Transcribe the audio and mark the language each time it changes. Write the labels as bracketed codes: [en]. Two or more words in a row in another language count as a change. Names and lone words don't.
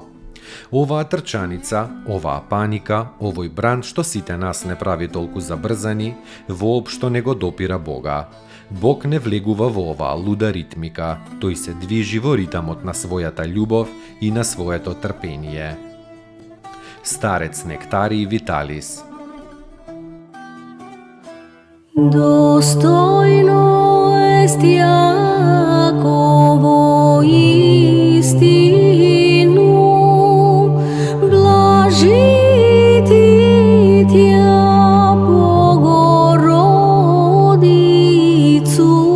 [mk] Оваа трчаница, оваа паника, овој бран што сите нас не прави толку забрзани, воопшто не го допира Бога. Бог не влегува во оваа луда ритмика, тој се движи во ритамот на својата љубов и на своето трпение. Старец Нектарий Виталис. [cu] Достойно есть яко воистину, блажити Тя Богородицу,